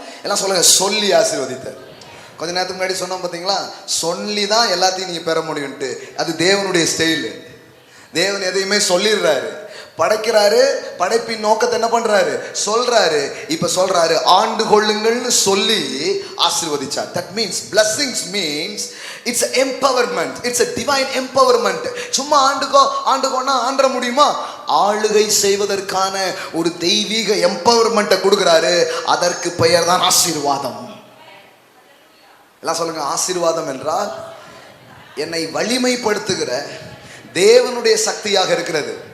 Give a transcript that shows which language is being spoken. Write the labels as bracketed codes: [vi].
[ta] எல்லாம் சொல்லுங்க, சொல்லி ஆசீர்வதித்தார். கொஞ்ச நேரத்துக்கு முன்னாடி சொன்னோம் பார்த்தீங்களா, சொல்லி தான் எல்லாத்தையும் நீங்க பெற முடியும்ட்டு. அது தேவனுடைய ஸ்டைல். தேவன் எதையுமே சொல்லிடுறாரு. படைக்கிறாரு, படைப்பின் நோக்கத்தை என்ன பண்றாரு சொல்றாரு. இப்ப சொல்றாரு ஆண்டு கொள்ளுங்கள்னு சொல்லி ஆசீர்வதிச்சார். [en] That means blessings means it's an empowerment, it's a divine empowerment. [ta] சும்மா ஆண்டுகோன்னா ஆண்ட முடியுமா? ஆளுகை செய்வதற்கான ஒரு தெய்வீக எம்பவர்மெண்ட்டை கொடுக்கிறாரு. அதற்கு பெயர் தான் ஆசீர்வாதம். எல்லாம் சொல்லுங்க, ஆசீர்வாதம் என்றால் என்னை வலிமைப்படுத்துகிற தேவனுடைய சக்தியாக இருக்கிறது.